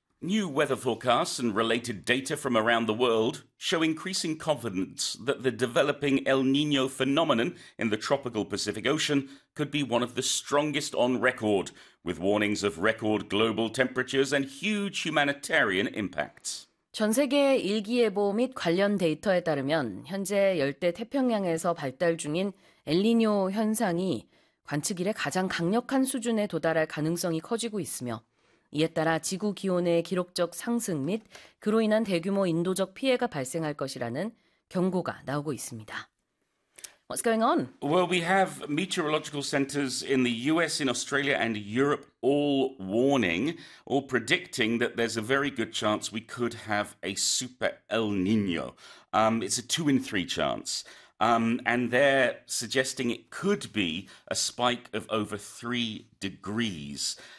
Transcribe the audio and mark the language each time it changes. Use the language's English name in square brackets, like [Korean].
[English] New weather forecasts and related data from around the world show increasing confidence that the developing El Niño phenomenon in the tropical Pacific Ocean could be one of the strongest on record, with warnings of record global temperatures and huge humanitarian impacts. [Korean] 전 세계 일기예보 및 관련 데이터에 따르면 현재 열대 태평양에서 발달 중인 엘니뇨 현상이 관측 이래 가장 강력한 수준에 도달할 가능성이 커지고 있으며 이에 따라 지구 기온의 기록적 상승 및 그로 인한 대규모 인도적 피해가 발생할 것이라는 경고가 나오고 있습니다. [English] What's going on? Well, we have meteorological centers in the US, in Australia and Europe all warning, all predicting that there's a very good chance we could have a super El Niño. It's a 2 in 3 chance. And they're suggesting it could be a spike of over 3 degrees.